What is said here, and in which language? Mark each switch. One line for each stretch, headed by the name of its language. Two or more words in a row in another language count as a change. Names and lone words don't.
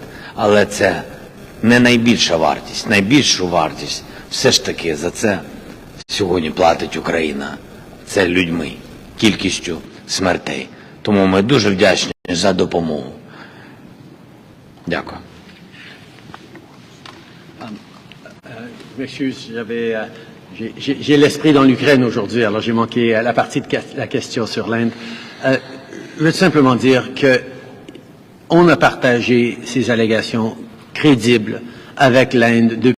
Ukrainian: Але це не найбільша вартість. Найбільшу вартість все ж таки за це сьогодні платить Україна. Це людьми, кількістю смертей. Тому ми дуже вдячні за допомогу. Дякую.
French: M'excuse, j'ai l'esprit dans l'Ukraine aujourd'hui, alors j'ai manqué la partie de la question sur l'Inde. Je veux simplement dire qu'on a partagé ces allégations crédibles avec l'Inde